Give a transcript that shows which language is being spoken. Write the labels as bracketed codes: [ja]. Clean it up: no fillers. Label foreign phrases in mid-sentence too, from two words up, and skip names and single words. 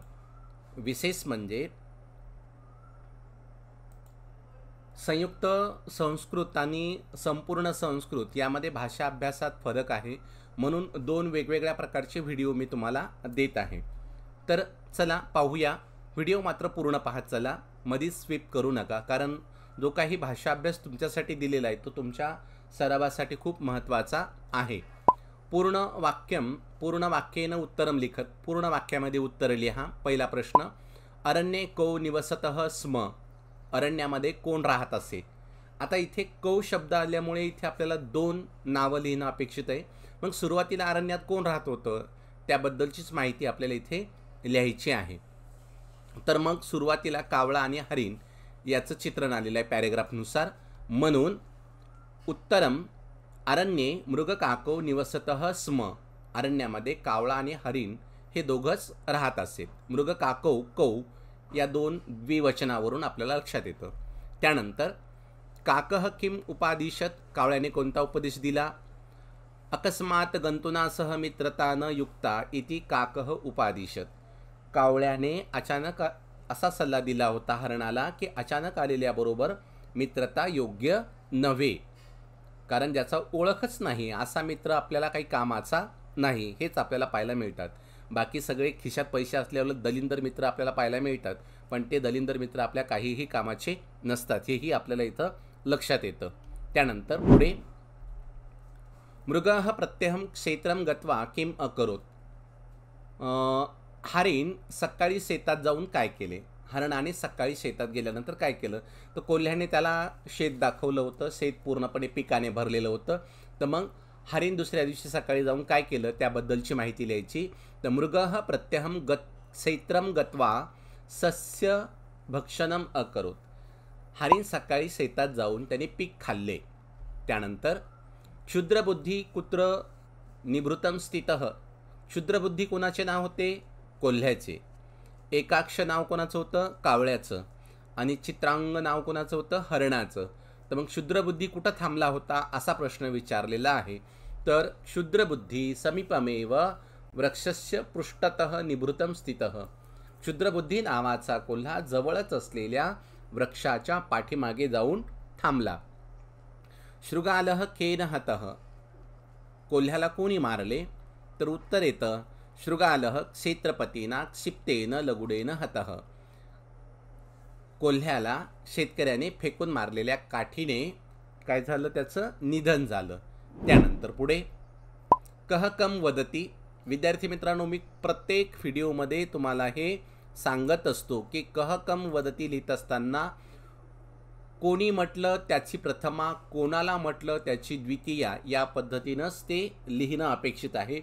[mr] विशेष म्हणजे संयुक्त संस्कृत आणि संपूर्ण संस्कृत यामध्ये भाषा अभ्यासात फरक आहे, म्हणून दोन वेगवेगळ्या प्रकारचे व्हिडिओ मी तुम्हाला देत आहे। तर चला पाहूया। व्हिडिओ मात्र पूर्ण पाहत चला, मध्ये स्विप करू नका, कारण जो काही भाषा अभ्यास तुमच्यासाठी दिलेला आहे तो तुमच्या सरावासाठी खूप महत्त्वाचा आहे। [sa] पूर्ण वाक्येन उत्तरम लिखत, [mr] पूर्ण वाक्यामध्ये उत्तर लिहा। पहिला प्रश्न, [sa] अरण्ये को निवसतः स्म, [mr] अरण्यामध्ये कोण राहत असे। आता इथे कौ शब्द आल्यामुळे इथे आपल्याला दोन नावं लिहिणं अपेक्षित आहे। मग सुरुवातीला अरण्यात कोण राहत होतं त्याबद्दलचीच माहिती आपल्याला इथे लिहायची आहे। तर मग सुरुवातीला कावळा आणि हरिण याचं चित्रण आलेलं आहे पॅरेग्राफनुसार, म्हणून [sa] उत्तरम अरण्ये मृगकाको निवसतः स्म, [mr] अरण्यामध्ये कावळा आणि हरिण हे दोघंच राहत असेल। [sa] मृगकाको कौ [mr] या दोन द्विवचनावरून आपल्याला लक्षात येतं। [sa] त्यानंतर काकः किम उपादिशत, [mr] कावळ्याने कोणता उपदेश दिला। [sa] अकस्मात गंतुनासह मित्रता न युक्ता इति काकः उपादिशत, [mr] कावळ्याने अचानक असा सल्ला दिला होता हरणाला की अचानक आलेल्याबरोबर मित्रता योग्य नव्हे, कारण ज्याचा ओळखच नाही असा मित्र आपल्याला काही कामाचा नाही, हेच आपल्याला पाहायला मिळतात। बाकी सगळे खिशात पैसे असल्यावर दलिंदर मित्र आपल्याला पाहायला मिळतात, पण ते दलिंदर मित्र आपल्या काहीही कामाचे नसतात, हेही आपल्याला इथं लक्षात येतं। त्यानंतर पुढे, [sa] मृगः प्रत्यहं क्षेत्रम गत्वा किम अकरोत, [mr] हरिण सकाळी शेतात जाऊन काय केले। हरणाने सकाळी शेतात गेल्यानंतर काय केलं, तर कोल्ह्याने त्याला शेत दाखवलं होतं, शेत पूर्णपणे पिकाने भरलेलं होतं। तर मग हरिण दुसऱ्या दिवशी सकाळी जाऊन काय केलं त्याबद्दलची माहिती लिहायची। [sa] तर मृगः प्रत्यहं क्षेत्रम गत्वा सस्य भक्षणम अकरोत, [mr] हरिण सकाळी शेतात जाऊन त्याने पीक खाल्ले। त्यानंतर क्षुद्रबुद्धी [sa] कुत्र निभृतम स्थितः, [mr] क्षुद्रबुद्धी कोणाचे नाव होते, कोल्ह्याचे। एकाक्ष नाव कोणाचं होतं, कावळ्याचं, आणि चित्रांग नाव कोणाचं होतं, हरणाचं। तर मग क्षुद्रबुद्धी कुठं थांबला होता असा प्रश्न विचारलेला आहे। तर क्षुद्रबुद्धी [sa] समीपमेव वृक्षस्य पृष्ठतः निभृतम स्थितः, [mr] क्षुद्रबुद्धी नावाचा कोल्हा जवळच असलेल्या वृक्षाच्या पाठीमागे जाऊन थांबला। [sa] शृगालः केन हतः, [mr] कोल्ह्याला कोणी मारले, तर उत्तर येतं [sa] शृगालः क्षेत्रपतीना क्षिप्तेन लगुडेन हतः, [mr] कोल्ह्याला शेतकऱ्याने फेकून मारलेल्या काठीने काय झालं, त्याचं निधन झालं। त्यानंतर पुढे, [sa] कह कम वदती, [mr] विद्यार्थी मित्रांनो मी प्रत्येक व्हिडिओमध्ये तुम्हाला हे सांगत असतो की [sa] कह कम वदती [mr] लिहित असताना कोणी म्हटलं त्याची प्रथमा, कोणाला म्हटलं त्याची द्वितीया, या पद्धतीनंच ते लिहिणं अपेक्षित आहे।